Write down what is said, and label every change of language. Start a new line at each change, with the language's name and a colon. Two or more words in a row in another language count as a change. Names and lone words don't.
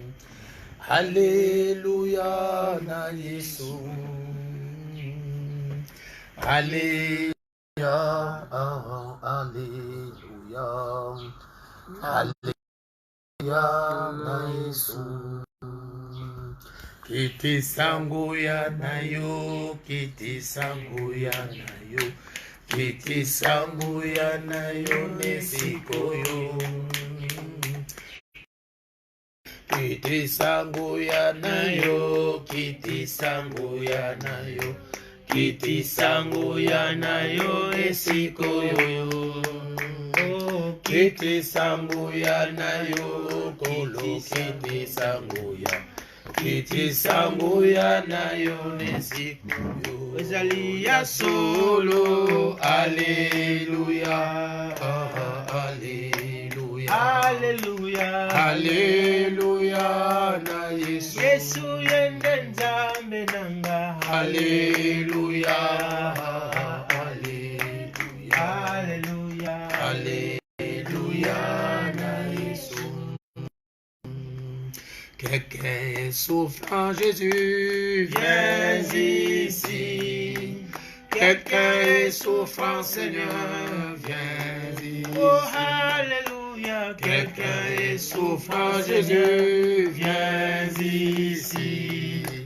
Lingala: Alléluia na Yesu. Alléluia, alléluia, alléluia na Yesu. Kiti sangu ya nayo, kiti sangu ya nayo, kiti sangu ya nayo nesikoyo. Kiti sangu ya nayo, kiti sangu ya nayo. Kiti sangu ya nayo esikoyo. Kiti sangu ya nayo kolo. Kiti sangu ya. Kiti sangu ya nayo nesikoyo. Ezali ya solo. Alléluia. Alléluia. Alléluia. Alléluia na Yesu. Yesu yende nzambe nanga. Alléluia. Alléluia. Alléluia. Alléluia na Yesu.
French: Quelqu'un est souffrant, Jésus, viens ici. Quelqu'un est souffrant, Seigneur, viens ici. Oh, alléluia. Quelqu'un est souffrant, Jésus, viens ici.